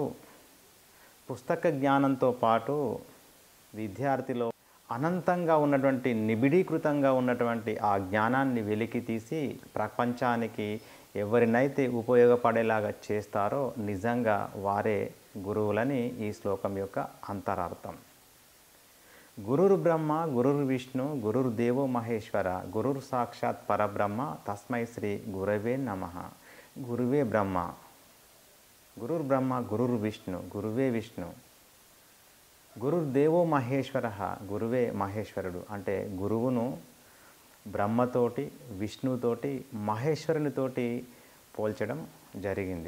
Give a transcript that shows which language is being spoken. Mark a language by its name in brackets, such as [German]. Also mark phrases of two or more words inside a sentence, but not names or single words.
[Telugu] పుస్తక జ్ఞానంతో పాటు విద్యార్థిలో అనంతంగా ఉన్నటువంటి నిబిడీకృతంగా ఉన్నటువంటి ఆ జ్ఞానాన్ని వెలికి తీసి ప్రపంచానికి ఎవరినైతే ఉపయోగపడేలాగా చేస్తారో నిజంగా వారే గురువులని ఈ శ్లోకం యొక్క అంతరార్థం. [Sanskrit] గురుర్ బ్రహ్మ గురుర్ విష్ణు గురుర్ దేవో మహేశ్వర గురుర్ సాక్షాత్ పరబ్రహ్మ తస్మై శ్రీ గురవే నమః. [Telugu] గురువే బ్రహ్మ, [Sanskrit] గురుర్ బ్రహ్మ గురుర్ విష్ణు [Telugu] గురువే విష్ణు, [Sanskrit] గురుర్ దేవో మహేశ్వర [Telugu] గురువే మహేశ్వరుడు. అంటే గురువును బ్రహ్మతోటి విష్ణుతోటి మహేశ్వరునితోటి పోల్చడం జరిగింది.